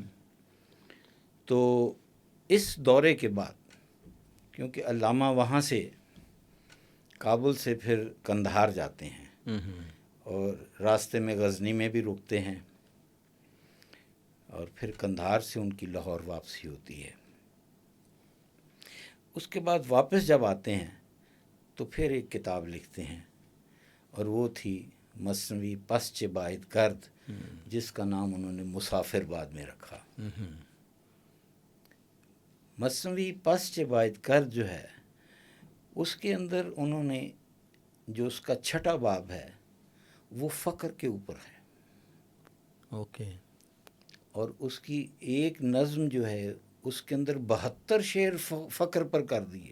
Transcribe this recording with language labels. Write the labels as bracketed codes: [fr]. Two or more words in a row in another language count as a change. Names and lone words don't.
[ur] تو اس دورے کے بعد کیونکہ علامہ وہاں سے کابل سے پھر قندھار جاتے ہیں اور راستے میں غزنی میں بھی رکتے ہیں، اور پھر قندھار سے ان کی لاہور واپسی ہوتی ہے۔ اس کے بعد واپس جب آتے ہیں تو پھر ایک کتاب لکھتے ہیں، اور وہ تھی مثنوی پس چہ باید کرد، جس کا نام انہوں نے مسافر بعد میں رکھا۔ مثنوی پس چہ باید کرد جو ہے اس کے اندر انہوں نے جو اس کا چھٹا باب ہے وہ فقر کے اوپر ہے، اوکے، اور اس کی ایک نظم جو ہے اس کے اندر 72 شعر فقر پر کر دیے۔